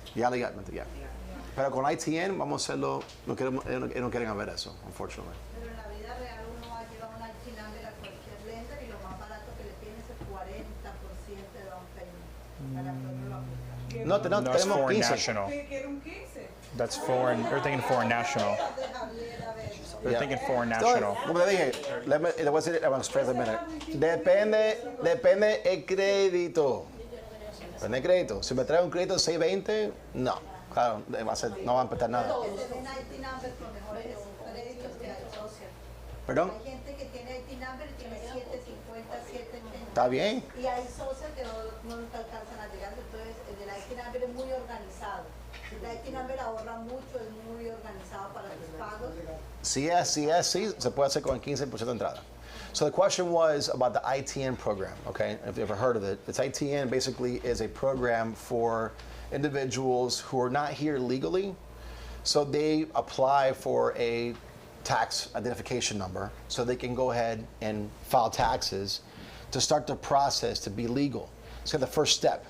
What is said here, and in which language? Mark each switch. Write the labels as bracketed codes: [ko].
[es] Ya legalmente, ya. Pero con ITN vamos a hacerlo, no quieren ver eso, [en] unfortunately. [es] Pero en la vida real uno va a llevar un IT number a cualquier lender y lo más barato que le tiene es el 40% de down payment para poderlo aplicar. No, [en] No, it's [es] tenemos [en] foreign [es] 15. [en] national. [es] Quiero un 15. [en] That's foreign. They're thinking foreign national. They're thinking foreign national. [es] Como te dije, le voy a decir, [en] I'm going to stress a minute. [es] Depende el crédito. Depende el crédito. Si me trae un crédito de 620, no. Claro, no va a empezar nada. Un IT number con mejores créditos que hay social. ¿Perdón? Hay gente que tiene IT number y tiene 750, 780. ¿Está bien? Y hay social que no te alcanzan a llegar, entonces el del IT number es muy organizado. El IT number ahorra mucho, es muy organizado para tus pagos. Sí, se puede hacer con el 15% de entrada. [en] So the question was about the ITN program, okay? If you've ever heard of it, it's ITN basically is a program for individuals who are not here legally. So they apply for a tax identification number so they can go ahead and file taxes to start the process to be legal. It's kind of the first step.